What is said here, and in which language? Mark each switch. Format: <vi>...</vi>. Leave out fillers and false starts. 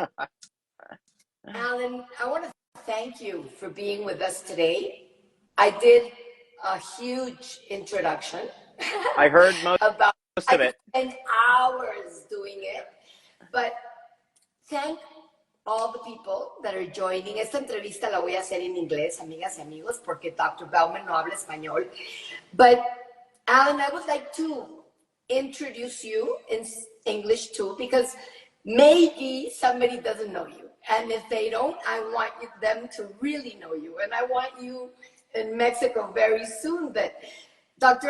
<en>Alan, I want to thank you for being with us today. I did a huge introduction. I heard most of it. I spent hours doing it, but thank all the people that are joining.</en> <es>Esta entrevista la voy a hacer en inglés, amigas y amigos, porque Dr. Bauman no habla español.</es> <en>But Alan, I would like to introduce you in English too, because maybe somebody doesn't know you. And if they don't, I want them to really know you. And I want you in Mexico very soon. But Dr.</en>